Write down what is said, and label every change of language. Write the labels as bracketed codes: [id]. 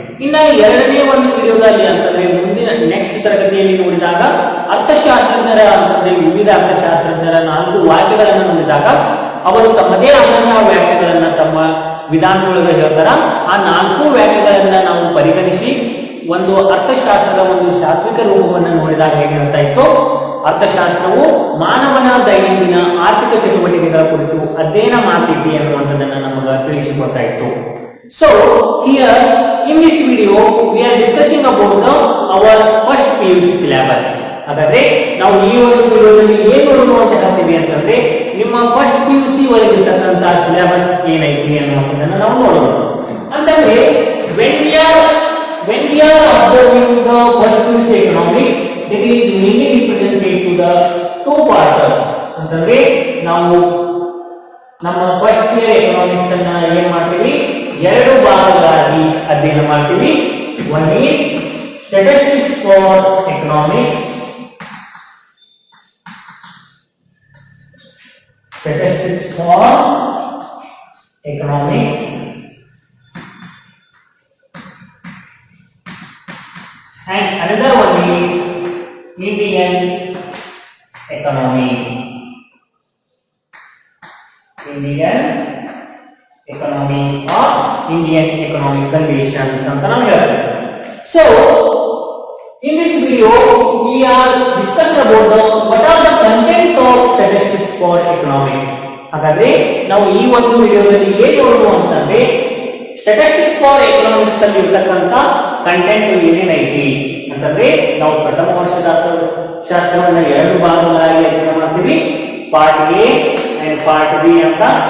[kn] ಇನ್ನ ಎರಡನೇ ಒಂದು ವಿಡಿಯೋದಲ್ಲಿ ಅಂತಂದ್ರೆ ಮುಂದಿನ ನೆಕ್ಸ್ಟ್ ತರಗತಿಯಲ್ಲಿ ನೋಡಿದಾಗ ಅರ್ಥಶಾಸ್ತ್ರಜ್ಞರ ಅಂತಂದ್ರೆ ವಿವಿಧ ಅರ್ಥಶಾಸ್ತ್ರಜ್ಞರ 4 ವಾಕ್ಯಗಳನ್ನು ನೋಡಿದಾಗ ಅವರು ತಮ್ಮದೇ ಆದಂತಹ ವ್ಯಾಖ್ಯೆಗಳನ್ನ ತಮ್ಮ ವಿಧಾನದೊಳಗೆ ಹೇಳ್ತಾರ. ಆ 4 ವ್ಯಾಖ್ಯೆಗಳನ್ನ ನಾವು ಪರಿಗಣಿಸಿ ಒಂದು ಅರ್ಥಶಾಸ್ತ್ರದ ಒಂದು ಶಾಸ್ತ್ರಿಕ ರೂಪವನ್ನು ನೋಡಿದಾಗ ಏನ್ ಹೇಳ್ತಾ ಇತ್ತು, ಅರ್ಥಶಾಸ್ತ್ರವು ಮಾನವನ ದೈನಂದಿನ ಆರ್ಥಿಕ ಚಟುವಟಿಕೆಗಳ ಕುರಿತು ಅಧ್ಯಯನ ಮಾಡ್ತಿದ್ದೆ ಅನ್ನುವಂಥದ್ದನ್ನ ನಮಗೆ ತಿಳಿಸಿಕೊಡ್ತಾ ಇತ್ತು. [en] So here in this video we are discussing about our first PUC syllabus. [kn] ಹಾಗಾದ್ರೆ ನಾವು ಈ ಒಂದು ವಿಡಿಯೋದಲ್ಲಿ ಏನು ನೋಡೋಣ ಅಂತ ಹೇಳ್ತೀವಿ ಅಂತಂದ್ರೆ ನಿಮ್ಮ ಫಸ್ಟ್ PUC ಒಳಗಿರ್ತಕ್ಕಂತ ಸಿಲೆಬಸ್ ಏನೈತಿ ಅನ್ನುವಂಥದ್ದನ್ನ ನಾವು ನೋಡೋಣ. ಅಂತಂದ್ರೆ [en] when we are observing the first PUC economics, that is mainly represented to the 2 parts. [kn] ಅಂತಂದ್ರೆ ನಾವು ನಮ್ಮ ಫಸ್ಟ್ ಇಯರ್ ಎಕನಾಮಿಕ್ಸ್ ಅನ್ನ ಏನ್ ಮಾಡ್ತೀವಿ, 2 ಭಾಗಗಳಾಗಿ ಅಧ್ಯಯನ ಮಾಡ್ತೀವಿ. [en] One is statistics for economics, statistics for economics, and another one is Indian economy. Indian economy or Indian economic conditions [kn] ಅಂತ ನಾವು ಹೇಳ್ತೇವೆ. [en] So in this video we are discussing about what are the contents of statistics for economics. [kn] ಹಾಗಾದ್ರೆ ನಾವು ಈ ಒಂದು ವಿಡಿಯೋದಲ್ಲಿ ಏನು ನೋಡುವ ಅಂತಂದ್ರೆ ಸ್ಟಾಟಿಸ್ಟಿಕ್ಸ್ ಫಾರ್ ಎಕನಾಮಿಕ್ಸ್ ಅಲ್ಲಿ ಇರತಕ್ಕಂತ ಕಂಟೆಂಟ್ ಏನೇನೈತಿ ಅಂತಂದ್ರೆ ನಾವು ಪ್ರಥಮ ವರ್ಷದ ಶಾಸ್ತ್ರವನ್ನ 2 ಭಾಗಗಳಾಗಿ ಅಧ್ಯಯನ ಮಾಡ್ತೀವಿ, [en] part A and part B [kn] ಅಂತ.